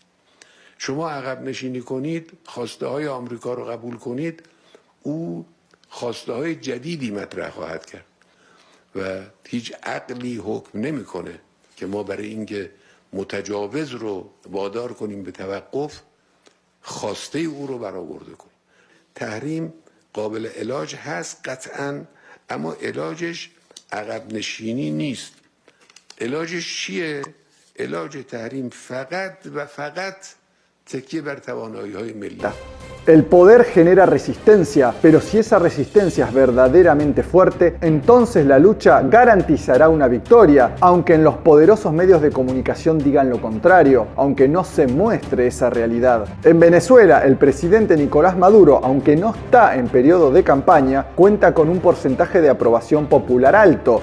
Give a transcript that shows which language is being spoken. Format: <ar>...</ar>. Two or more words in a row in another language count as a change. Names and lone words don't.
<fa>شما عقب نشینی کنید، خواسته های آمریکا رو قبول کنید، او خواسته های جدیدی مطرح خواهد کرد و هیچ عقلی حکم نمیکنه که ما برای اینکه متجاوز رو وادار کنیم به توقف خواسته او رو برآورده کنیم. تحریم قابل علاج هست قطعاً، اما علاجش عقب نشینی نیست. علاجش چیه؟ علاج تحریم فقط و فقط تکیه بر توانایی‌های ملی.</fa> <es>El poder genera resistencia, pero si esa resistencia es verdaderamente fuerte, entonces la lucha garantizará una victoria, aunque en los poderosos medios de comunicación digan lo contrario, aunque no se muestre esa realidad. En Venezuela, el presidente Nicolás Maduro, aunque no está en periodo de campaña, cuenta con un porcentaje de aprobación popular alto.</es>